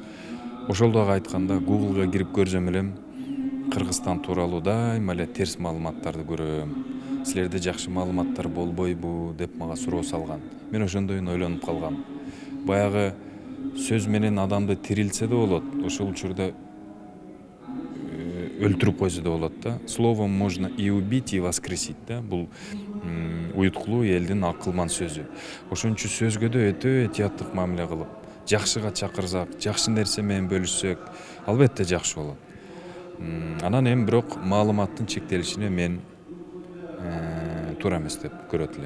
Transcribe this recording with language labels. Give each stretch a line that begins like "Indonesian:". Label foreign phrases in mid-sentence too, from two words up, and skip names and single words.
Kyrgyz: Ошол дагы айтканда Google'га кирип көрсөм элем Кыргызстан тууралуу дайыма эле терс маалыматтарды көрөм. Силерде жакшы маалыматтар болбойбу деп мага суроо салган. Мен ошондойун ойлонуп калгам. Баягы сөз менен адамды тирилсе да болот. Ошол учурда өлтүрүп койсо да болот да.
Russian: Словом можно и убить, и воскресить да.
Kyrgyz: Бул уюткулуу элдин акылман сөзү. Ошон үчүн сөзгө да өтө этияттык мамиле кылып, жакшыга чакырсак, жакшы нерсе менен бөлүшсөк, албетте жакшы болот. Анан эми бирок маалыматтын чектелишине мен туура эмес деп көрөт элем.